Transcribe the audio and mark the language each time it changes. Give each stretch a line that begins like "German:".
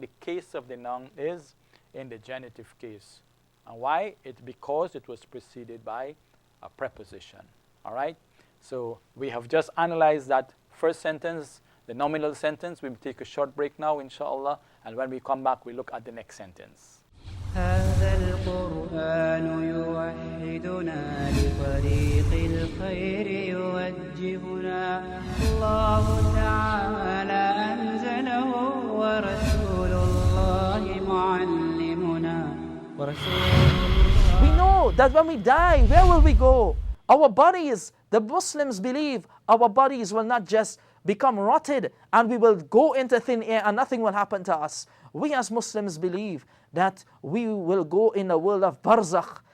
English: The case of the noun is in the genitive case. And why? Because it was preceded by a preposition. All right? So we have just analyzed that first sentence, the nominal sentence. We'll take a short break now, inshallah. And when we come back, we look at the next sentence.
Arabic: هذا القرآن يوحدنا لطريق الخير يوجهنا الله تعالى أنزله ورسول الله معلمنا
English: We know that when we die, where will we go? Our bodies, the Muslims believe, our bodies will not just become rotted and we will go into thin air and nothing will happen to us. We as Muslims believe that we will go in the world of barzakh.